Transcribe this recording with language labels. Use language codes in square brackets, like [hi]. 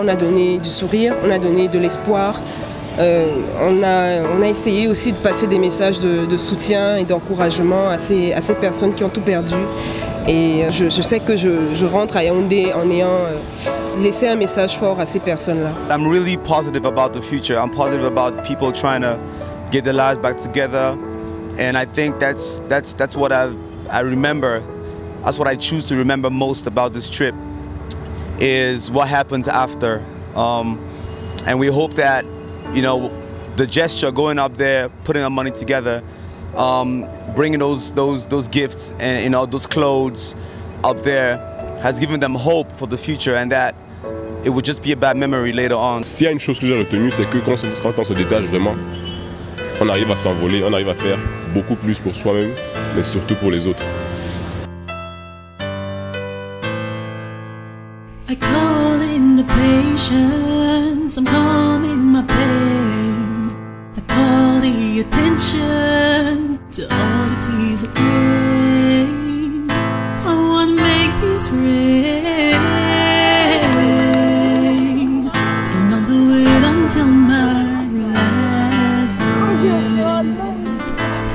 [fr] On a donné du sourire, on a donné de l'espoir. On a essayé aussi de passer des messages de soutien et d'encouragement à ces personnes qui ont tout perdu. Et je sais que je rentre à Yaoundé en ayant laissé un message fort à ces personnes-là. [en] I'm really positive about the future. I'm positive about people trying to get their lives back together. And I think that's what I remember. That's what I choose to remember most about this trip is what happens after. And we hope that, you know, the gesture going up there, putting our money together, bringing those gifts and, you know, those clothes up there has given them hope for the future and that it would just be a bad memory later on. [fr] S'il y a une chose que j'ai retenue, c'est que quand on se détache vraiment, on arrive à s'envoler, on arrive à faire beaucoup plus pour soi-même, mais surtout pour les autres. [en] I call in the patience, I'm calming my pain. I call the attention to all the tears of pain. I wanna make peace reign, and I'll do it until my last breath.